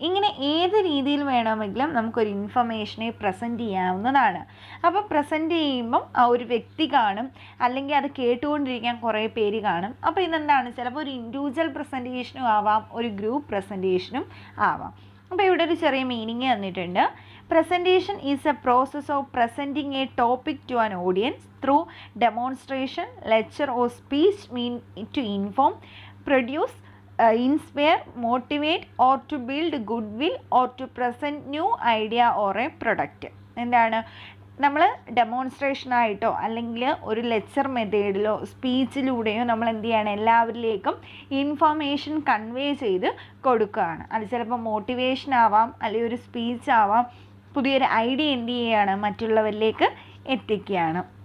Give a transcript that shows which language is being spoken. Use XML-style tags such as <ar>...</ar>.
<ml>ഇങ്ങനെ ഏത് രീതിയിൽ വേണമെങ്കിലും നമുക്കൊരു ഇൻഫർമേഷനെ പ്രസൻറ്റ് ചെയ്യാവുന്നതാണ്. അപ്പോൾ പ്രസൻറ്റ് ചെയ്യുമ്പം ആ ഒരു വ്യക്തി കാണും, അല്ലെങ്കിൽ അത് കേട്ടുകൊണ്ടിരിക്കാൻ കുറേ പേര് കാണും. അപ്പോൾ ഇതെന്താണ്, ചിലപ്പോൾ ഒരു ഇൻഡിവിജ്വൽ പ്രസൻറ്റേഷനും ആവാം, ഒരു ഗ്രൂപ്പ് പ്രസൻറ്റേഷനും ആവാം. അപ്പോൾ ഇവിടെ ഒരു ചെറിയ മീനിങ് തന്നിട്ടുണ്ട്.</ml> <en>Presentation is a process of presenting a topic to an audience through demonstration, lecture or speech mean to inform, produce, inspire, motivate or to build goodwill or to present new idea or a product.</en> <ml>എന്താണ്, നമ്മൾ ഡെമോൺസ്ട്രേഷനായിട്ടോ അല്ലെങ്കിൽ ഒരു lecture മെത്തേഡിലോ സ്പീച്ചിലൂടെയോ നമ്മൾ എന്ത് ചെയ്യണം, എല്ലാവരിലേക്കും information convey ചെയ്ത് കൊടുക്കുകയാണ്. അത് ചിലപ്പോൾ മോട്ടിവേഷൻ ആവാം, അല്ലെങ്കിൽ ഒരു സ്പീച്ച് ആവാം, പുതിയൊരു ഐഡിയ എന്ത് ചെയ്യുകയാണ്, മറ്റുള്ളവരിലേക്ക് എത്തിക്കുകയാണ്.</ml>